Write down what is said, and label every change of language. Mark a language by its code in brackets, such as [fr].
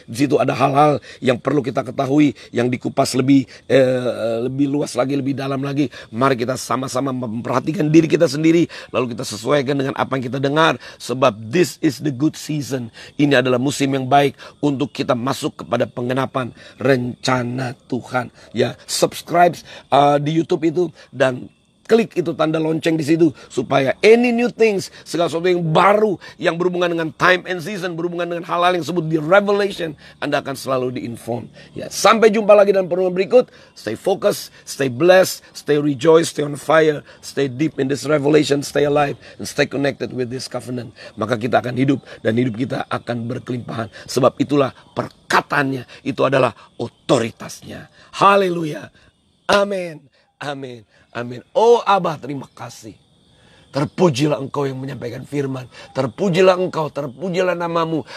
[id] Di situ ada hal-hal yang perlu kita ketahui, yang dikupas lebih luas lagi, lebih dalam lagi. Mari kita sama-sama memperhatikan diri kita sendiri, lalu kita sesuaikan dengan apa yang kita dengar. [en] Sebab this is the good season. [id] Ini adalah musim yang baik untuk kita masuk kepada penggenapan rencana Tuhan. Ya, subscribe di YouTube itu dan klik itu tanda lonceng di situ, supaya any new things, segala sesuatu yang baru yang berhubungan dengan time and season, berhubungan dengan hal-hal yang disebut di Revelation, Anda akan selalu diinform. Ya, sampai jumpa lagi dalam pertemuan berikut. [en] Stay focused, stay blessed, stay rejoice, stay on fire, stay deep in this revelation, stay alive, and stay connected with this covenant. [id] Maka kita akan hidup, dan hidup kita akan berkelimpahan. Sebab itulah perkataannya, itu adalah otoritasnya. Haleluya. Amin. Oh Abah, terima kasih. Terpujilah Engkau yang menyampaikan firman. Terpujilah Engkau, terpujilah namamu.